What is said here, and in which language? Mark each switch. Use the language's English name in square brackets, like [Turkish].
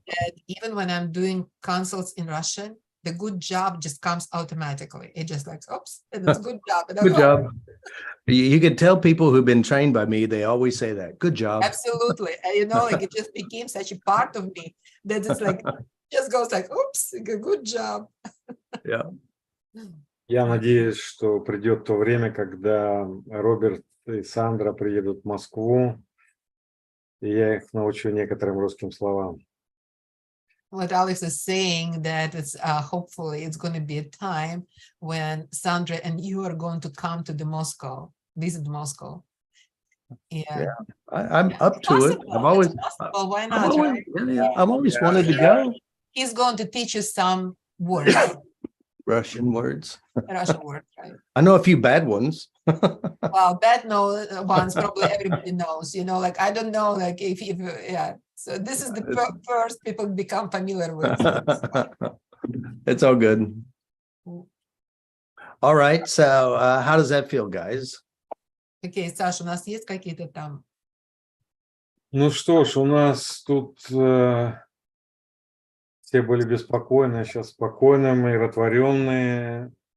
[English] That even when I'm doing consults in Russian, the good job just comes automatically. It just like, oops, it's a good job. And I'm, Good job. You could tell people who've been trained by me, they always say that. Good job. Absolutely. And, you know, like it just became such a part of me that it's like, just goes like, oops, good job. Yeah. [Russian] Я надеюсь, что придет то время, когда Роберт и Сандра приедут в Москву, и я их научу некоторым русским словам. [English] What Alex is saying that it's hopefully it's going to be a time when Sandra and you are going to come to the Moscow, visit Moscow. Yeah. I'm up to it. Possible. I've always, It's possible. Why I've not? always, Right? I've always wanted to go. He's going to teach you some words, Russian words. Russian words, right? I know a few bad ones. Well, bad ones probably everybody knows, you know, like I don't know, like if yeah. So this is the first people become familiar with. It's all good. All right. So how does that feel, guys? [Russian] Окей, Саша, у нас есть какие-то там? Ну что ж, у нас тут все были беспокойны, сейчас спокойные, умиротворенные.